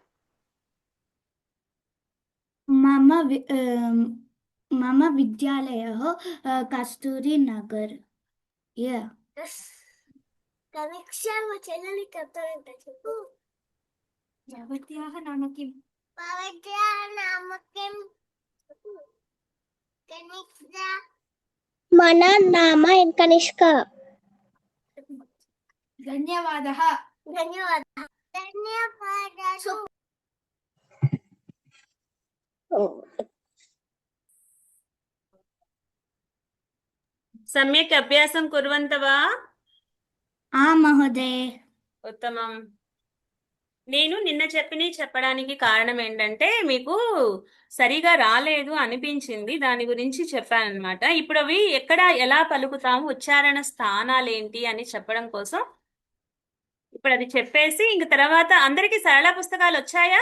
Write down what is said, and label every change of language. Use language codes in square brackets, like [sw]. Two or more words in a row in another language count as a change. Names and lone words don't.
[sa] मम विद्यालयः कस्तूरी नगर. Yeah. भवत्याः नाम किम्? మన నామ కనిష్క. ధన్యవాదः. सम्यक् अभ्यासं कुर्वन्तः वा? మహోదయ. ఉత్తమం. [te] నేను నిన్న చెప్పడానికి కారణం ఏంటంటే మీకు సరిగా రాలేదు అనిపించింది, దాని గురించి చెప్పానన్నమాట. ఇప్పుడు అవి ఎక్కడ ఎలా పలుకుతాము, ఉచ్చారణ స్థానాలు ఏంటి అని చెప్పడం కోసం ఇప్పుడు అది చెప్పేసి ఇంక తర్వాత అందరికీ సరళ పుస్తకాలు వచ్చాయా?